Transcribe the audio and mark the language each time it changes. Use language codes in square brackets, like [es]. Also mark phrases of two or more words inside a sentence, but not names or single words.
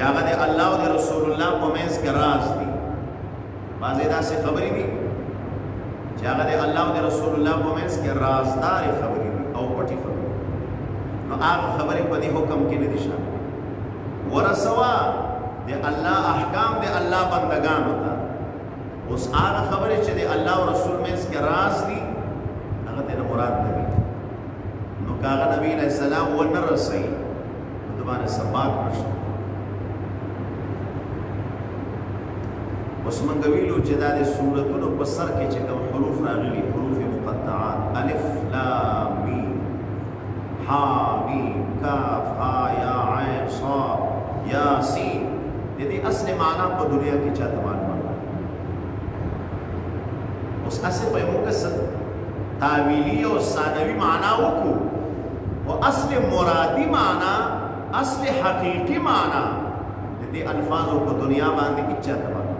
[ps] هغه د الله او د رسول الله په منځ کې راز دي بعضې داسې خبرې دي چې هغه د الله او د رسول الله په منځ کې رازدارې خبرې دي او پټې خبرې نو هغه خبرې په دې حکم کې نه دي شامل ورسوا د الله احکام د الله بندگانو ته اوس هغه خبرې چې د الله او رسول منځ کې راز دي هغه ته مراد نه دي نو که هغه نبي [ar] علیه السلام [ps] ونه رسوي نو د باندې سباق نشته اوس موږ ویلو چې دا د سورتونو په سر کې چې کوم حروف راغلي حروف مقطعات [ar] الف لام میم ها میم کاف ها یا عین صاد یا سین [ps] د دې اصل معنا په دنیا کې چاته معلومه اوس اصل په موږ سره تعویلی او ثانوي معنا وکړو او اصل مرادی معنا اصل حقیقی معنا د دې الفاظو په دنیا باندې کې چاته